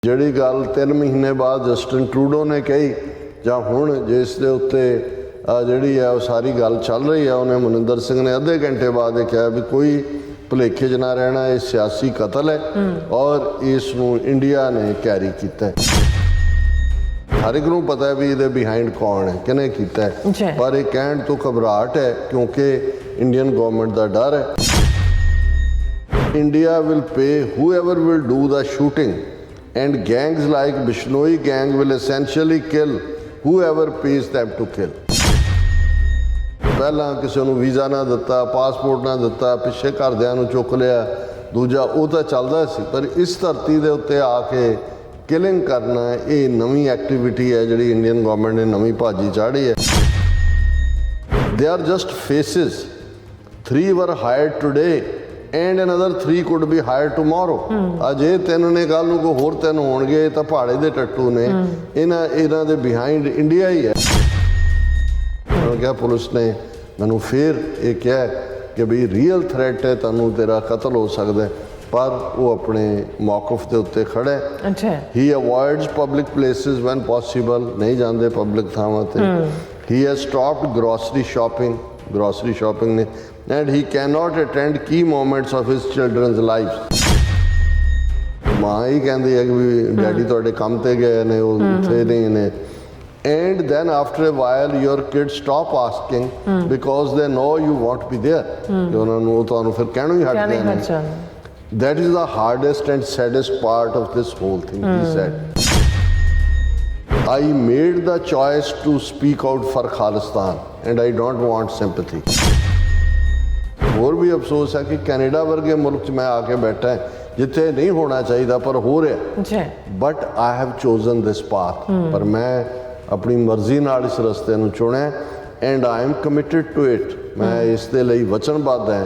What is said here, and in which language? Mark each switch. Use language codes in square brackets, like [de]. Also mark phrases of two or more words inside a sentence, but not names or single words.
[pa] ਜਿਹੜੀ ਗੱਲ 3 ਮਹੀਨੇ ਬਾਅਦ ਜਸਟਿਨ ਟਰੂਡੋ ਨੇ ਕਹੀ ਜਾਂ ਹੁਣ ਜਿਸ ਦੇ ਉੱਤੇ ਜਿਹੜੀ ਹੈ ਉਹ ਸਾਰੀ ਗੱਲ ਚੱਲ ਰਹੀ ਹੈ, ਉਹਨੇ ਮਨਿੰਦਰ ਸਿੰਘ ਨੇ ਅੱਧੇ ਘੰਟੇ ਬਾਅਦ ਇਹ ਕਿਹਾ ਵੀ ਕੋਈ ਭੁਲੇਖੇ 'ਚ ਨਾ ਰਹਿਣਾ, ਇਹ ਸਿਆਸੀ ਕਤਲ ਹੈ ਔਰ ਇਸ ਨੂੰ ਇੰਡੀਆ ਨੇ ਕੈਰੀ ਕੀਤਾ ਹੈ। ਹਰ ਇੱਕ ਨੂੰ ਪਤਾ ਹੈ ਵੀ ਇਹਦੇ ਬਿਹਾਈਂਡ ਕੌਣ ਹੈ, ਕਿਹਨੇ ਕੀਤਾ ਹੈ, ਪਰ ਇਹ ਕਹਿਣ ਤੋਂ ਘਬਰਾਹਟ ਹੈ ਕਿਉਂਕਿ [en] Indian government [pa] ਦਾ ਡਰ ਹੈ। [en] India will pay whoever will do the shooting and gangs like Bishnoi gang will essentially kill whoever pays them to kill। [pa] ਪਹਿਲਾਂ ਕਿਸੇ ਨੂੰ ਵੀਜ਼ਾ ਨਾ ਦਿੱਤਾ, ਪਾਸਪੋਰਟ ਨਾ ਦਿੱਤਾ, ਪਿੱਛੇ ਘਰਦਿਆਂ ਨੂੰ ਚੁੱਕ ਲਿਆ, ਦੂਜਾ ਉਹ ਤਾਂ ਚੱਲਦਾ ਸੀ, ਪਰ ਇਸ ਧਰਤੀ ਦੇ ਉੱਤੇ ਆ ਕੇ ਕਿਲਿੰਗ ਕਰਨਾ ਇਹ ਨਵੀਂ ਐਕਟੀਵਿਟੀ ਹੈ ਜਿਹੜੀ [en] Indian government [pa] ਨੇ ਨਵੀਂ ਭਾਜੀ ਚਾੜੀ ਹੈ। [en] They are just faces. 3 were hired today and another 3 could be hired tomorrow। [pa] ਅੱਜ ਇਹ 3 ਨੇ, ਕੱਲ ਨੂੰ ਕੋਈ ਹੋਰ 3 ਹੋਣਗੇ, ਤਾਂ ਪਹਾੜੇ ਦੇ ਟੱਟੂ ਨੇ। ਇਹਨਾਂ ਦੇ ਬਿਹਾਈਂਡ ਇੰਡੀਆ ਹੀ ਹੈ। ਉਹਨਾਂ ਕਿਹਾ, ਪੁਲਿਸ ਨੇ ਮੈਨੂੰ ਫਿਰ ਇਹ ਕਿਹਾ ਕਿ ਵੀ [en] real threat [pa] ਹੈ, ਤੁਹਾਨੂੰ ਤੇਰਾ ਕਤਲ ਹੋ ਸਕਦਾ, ਪਰ ਉਹ ਆਪਣੇ ਮੌਕਫ ਦੇ ਉੱਤੇ ਖੜਾ ਹੈ। [en] He avoids public places when possible, [pa] ਨਹੀਂ ਜਾਂਦੇ ਪਬਲਿਕ ਥਾਵਾਂ ਤੇ। [en] He has stopped grocery shopping ਨੇ, and he cannot attend key moments of his children's lives। [pa] ਮਾਂ ਹੀ ਕਹਿੰਦੀ ਹੈ ਕਿ ਵੀ ਡੈਡੀ ਤੁਹਾਡੇ ਕੰਮ ਤੇ ਗਏ ਨੇ, ਉਹ ਉੱਥੇ ਨਹੀਂ ਨੇ। [en] And then after a while your kids stop asking because they know you won't be there। [pa] ਉਹਨਾਂ ਨੂੰ ਤੁਹਾਨੂੰ ਫਿਰ ਕਹਿਣੋਂ ਹੀ ਹਟਦੇ ਨੇ। [en] That is the hardest and saddest part of this whole thing, he said। I made the choice to speak out for Khalistan and I don't want sympathy। [pa] ਹੋਰ ਵੀ ਅਫਸੋਸ ਹੈ ਕਿ ਕੈਨੇਡਾ ਵਰਗੇ ਮੁਲਕ 'ਚ ਮੈਂ ਆ ਕੇ ਬੈਠਾ ਜਿੱਥੇ ਨਹੀਂ ਹੋਣਾ ਚਾਹੀਦਾ ਪਰ ਹੋ ਰਿਹਾ। [en] But I have chosen this path. [pa] ਪਰ ਮੈਂ ਆਪਣੀ ਮਰਜ਼ੀ ਨਾਲ ਇਸ ਰਸਤੇ ਨੂੰ ਚੁਣਿਆ [en] and I am committed to it. [pa] ਮੈਂ ਇਸ ਦੇ ਲਈ ਵਚਨਬੱਧ ਹਾਂ।